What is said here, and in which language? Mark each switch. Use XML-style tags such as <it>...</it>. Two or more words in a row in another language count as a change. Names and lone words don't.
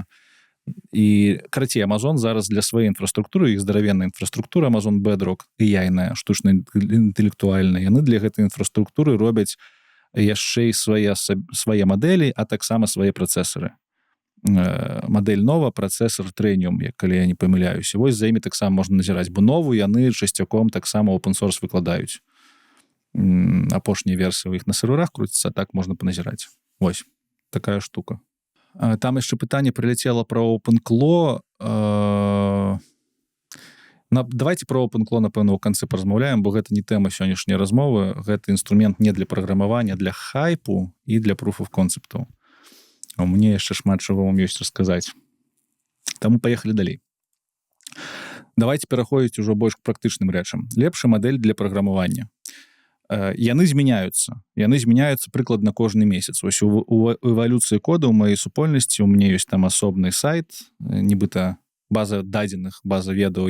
<be>І, карацей, Amazon зараз для сваёй інфраструктуры, іх здаравенная інфраструктура, Amazon Bedrock, AI-ная, штучна-інтэлектуальная, яны для гэтай інфраструктуры робяць яшчэ і свае мадэлі, а таксама свае працэсары. Мадэль нова, працэсар Trainium, калі я не памыляюся. Вось за імі таксама можна назіраць, бо нову яны часцяком таксама open-source выкладаюць. Апошнія версіі ў іх на серверах круціцца, так можна паназіраць. Вось, такая штука. Там яшчэ пытанне прыляцела пра OpenClaw.</be> <ru>Давайте про</ru> <be>OpenClaw, напэўна, у канцы паразмаўляем, бо гэта не тэма сённяшняй размовы. Гэта інструмент не для праграмавання, для хайпу і для</be> <en>proof of concept.</en> <be>А мне яшчэ шмат чаго вам ёсць расказаць. Таму паехалі далей. Давайте пераходзіць ужо больш к практычным рэчам. Лепшая мадэль для праграмавання. Яны змяняюцца прыкладна кожны месяц. Вось у эвалюцыі кода ў маёй супольнасці у мяне ёсць там асобны сайт, нібыта база дадзеных, база ведаў.</be>